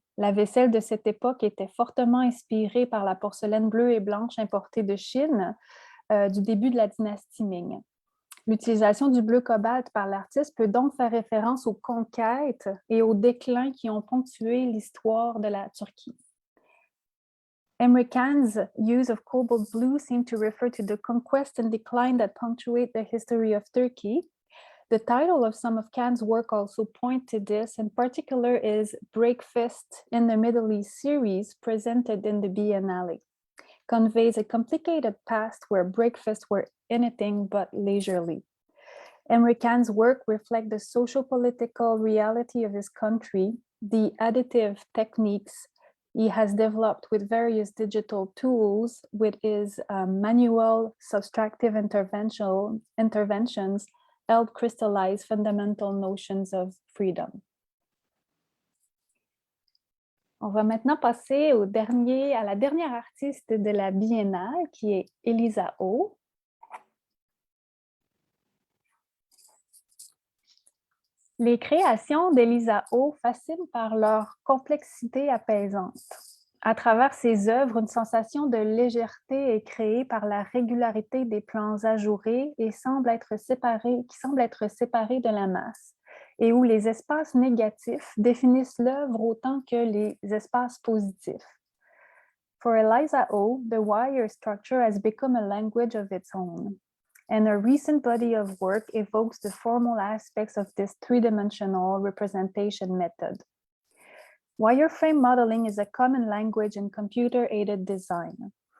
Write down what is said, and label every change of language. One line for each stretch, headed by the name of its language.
French: La vaisselle de cette époque était fortement inspirée par la porcelaine bleue et blanche importée de Chine du début de la dynastie Ming. L'utilisation du bleu cobalt par l'artiste peut donc faire référence aux conquêtes et aux déclins qui ont ponctué l'histoire de la Turquie.
English: Emre Can's use of cobalt blue seemed to refer to the conquest and decline that punctuate the history of Turkey. The title of some of Can's work also point to this. In particular is Breakfast in the Middle East series presented in the Biennale. Conveys a complicated past where breakfasts were anything but leisurely. Emre Can's work reflects the socio-political reality of his country, the additive techniques he has developed with various digital tools, with his manual subtractive interventions help crystallize fundamental notions of freedom.
French: On va maintenant passer à la dernière artiste de la Biennale, qui est Eliza Au. Les créations d'Eliza Au fascinent par leur complexité apaisante. À travers ses œuvres, une sensation de légèreté est créée par la régularité des plans ajourés et qui semble être séparés de la masse, et où les espaces négatifs définissent l'œuvre autant que les espaces positifs.
English: For Eliza Au, the wire structure has become a language of its own, and a recent body of work evokes the formal aspects of this three-dimensional representation method. Wireframe modeling is a common language in computer-aided design.